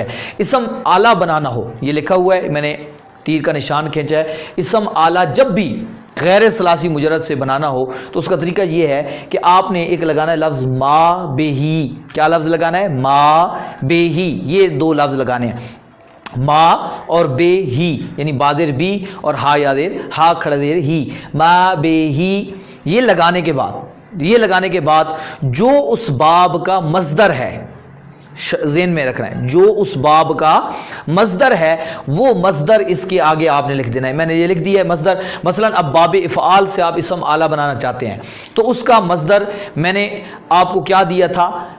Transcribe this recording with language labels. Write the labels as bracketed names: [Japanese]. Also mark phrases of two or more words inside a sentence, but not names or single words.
[Urdu] اسم اعلیٰ بنانا ہو، یہ لکھا ہوا ہے، میں نے تیر کا نشان کھینچا ہے، اسم اعلیٰ جب بھی غیر ثلاثی مجرد سے بنانا ہو تو اس کا طریقہ یہ ہے کہ آپ نے ایک لگانا ہے لفظ ما بہی، کیا لفظ لگانا ہے؟ ما بہی، یہ دو لفظ لگانے ہیں، ما اور بے ہی، یعنی بادر بی اور ہا یادر ہا کھڑا دیر ہی، ما بے ہی، یہ لگانے کے بعد جو اس باب کا مصدر ہے، ذہن میں رکھنا ہے، جو اس باب کا مصدر ہے وہ مصدر اس کے آگے آپ نے لکھ دینا ہے۔ میں نے یہ لکھ دیا ہے مصدر، مثلا اب باب افعال سے آپ اسم اعلیٰ بنانا چاہتے ہیں تو اس کا مصدر میں نے آپ کو کیا دیا تھا؟